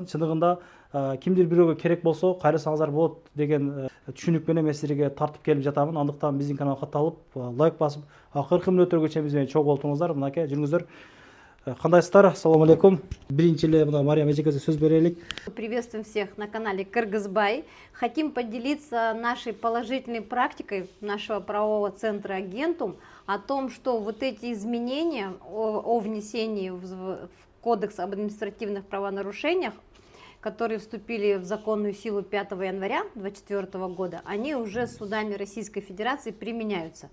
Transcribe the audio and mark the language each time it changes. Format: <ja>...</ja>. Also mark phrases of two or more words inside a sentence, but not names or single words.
<ky>Чындыгында кимдир бирөөгө керек болсо кайрысаңыздар болот деген түшүнүк менен мен силерге тартып келип жатамын. Андыктан биздин каналга катталып, лайк басып, акыркы мүнөттөргөчө биз менен чогуу болуңуздар. Мынакей жүрүңүздөр. Кандайсыздар? Ассаламу алейкум. Биринчи эле мына Мариям эжекебизге сөз берелик.</ky> <ru>Приветствуем всех на канале Кыргызбай. Хотим поделиться нашей положительной практикой нашего правового центра Агентум о том, что вот эти изменения о внесении в Кодекс об административных правонарушениях, которые вступили в законную силу 5 января 2024 года, они уже судами Российской Федерации применяются.</ru>